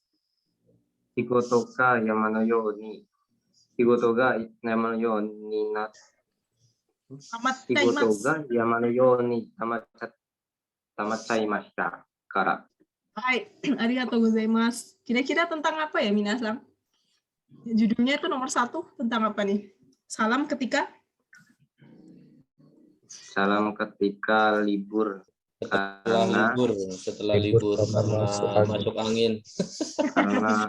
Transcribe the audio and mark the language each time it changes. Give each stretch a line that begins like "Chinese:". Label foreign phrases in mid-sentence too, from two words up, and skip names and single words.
Japanese: 仕事が山のようにな仕事が山のようにたまっちゃいましたから。はい、ありがとうございます.
Indonesian: Kira-kira tentang apa ya, Minasang? Judulnya itu nomor 1 tentang apa nih? Salam ketika libur. Setelah libur karena masuk angin. Karena